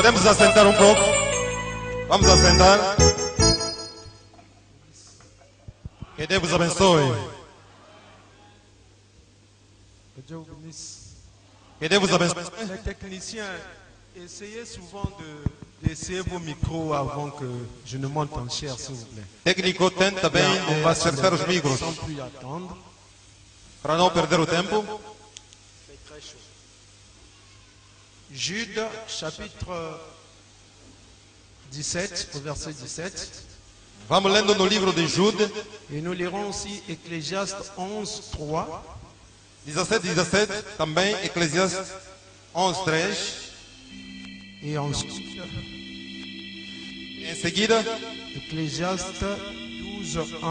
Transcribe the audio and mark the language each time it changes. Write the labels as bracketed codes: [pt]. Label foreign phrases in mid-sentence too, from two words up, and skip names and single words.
[pt] assentar um pouco. Vamos assentar. Que Deus vos abençoe. [fr] Que Dieu vous bénisse. [pt] Que Deus vos abençoe. [fr] Les techniciens, essayez souvent d'essayer vos micros avant que je ne monte en chair, s'il vous plaît. [pt] Técnico, tenta bem [fr] On va de [pt] acertar os micros [fr] sans plus attendre. [pt] para não perder o tempo. [fr] C'est très chaud. Jude, chapitre 17, au verset 17. [pt] Vamos lendo no livro de Jude, [fr] Et nous lirons aussi Ecclésiaste 11, 3. [pt] 17, também Eclesiastes 11, 3. [fr] Et ensuite, [pt] Em seguida, [fr] Ecclésiaste 12, 1.